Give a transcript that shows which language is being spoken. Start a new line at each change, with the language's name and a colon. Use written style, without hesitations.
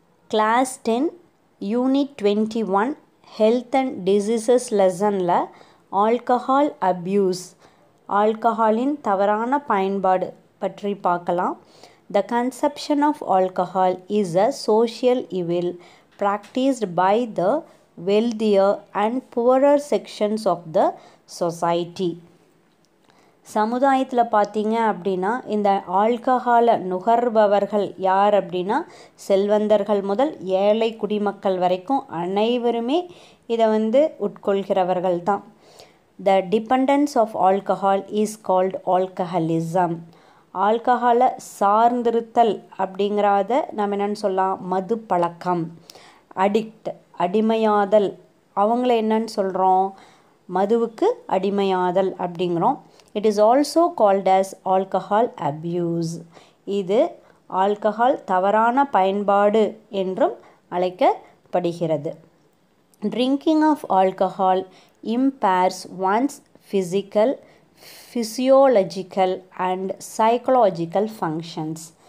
Tamil: Class 10 unit 21 health and diseases லெசனில் alcohol abuse, ஆல்கஹாலின் தவறான பயன்பாடு பற்றி பார்க்கலாம்.
English: The consumption of alcohol is a social evil practiced by the wealthier and poorer sections of the society.
Tamil: சமுதாயத்தில் பார்த்தீங்க அப்படின்னா இந்த ஆல்கஹாலை நுகர்பவர்கள் யார் அப்படின்னா செல்வந்தர்கள் முதல் ஏழை குடிமக்கள் வரைக்கும் அனைவருமே இதை உட்கொள்கிறவர்கள் தான்.
English: The dependence of alcohol is called alcoholism.
Tamil: ஆல்கஹாலை சார்ந்திருத்தல் அப்படிங்கிறத நம்ம என்னென்னு சொல்லலாம், மது பழக்கம். அடிக்ட், அடிமையாதல், அவங்கள என்னன்னு சொல்கிறோம், மதுவுக்கு அடிமையாதல் அப்படிங்கிறோம்.
English: It is also called as alcohol abuse. இது alcohol தவறான பயன்பாடு என்றும் அழைக்கப்படுகிறது. Drinking of alcohol impairs one's physical, physiological and psychological functions.